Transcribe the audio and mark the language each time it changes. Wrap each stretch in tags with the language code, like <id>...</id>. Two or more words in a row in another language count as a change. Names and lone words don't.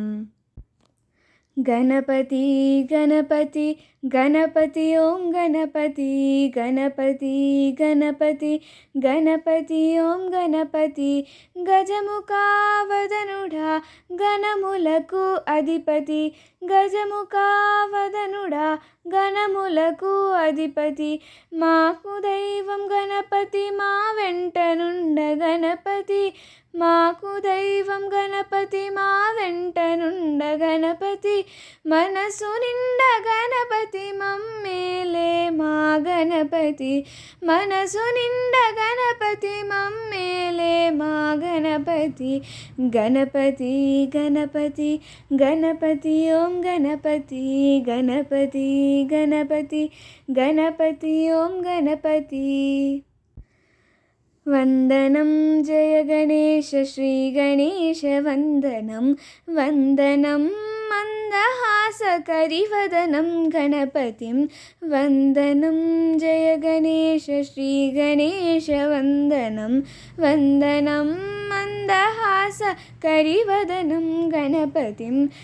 <te>గణపతి గణపతి గణపతి ఓం గణపతి గణపతి గణపతి గణపతి ఓం గణపతి, గజముఖావదనుడా గణములకు అధిపతి, గజముఖావదనుడా గణములకు అధిపతి. మాకు దైవం గణపతి, మా వెంటనుండ గణపతి. మాకు దైవం గణపతి, మా వెంటనుండ గణపతి. మనసు నిండ గణపతి, మమ్మేలే మా గణపతి. మనసు నిండ గణపతి, మమ్మేలే మా గణపతి. గణపతి గణపతి గణపతి ఓం గణపతి గణపతి గణపతి గణపతి ఓం గణపతి.</te> <sa>वन्दनं जय गणेश श्री गणेश वन्दनं, वन्दनं मन्दहासकरिवदनं गणपतिं. वन्दनं जय गणेश श्री गणेश वन्दनं, वन्दनं मन्दहासकरिवदनं गणपतिं.</sa>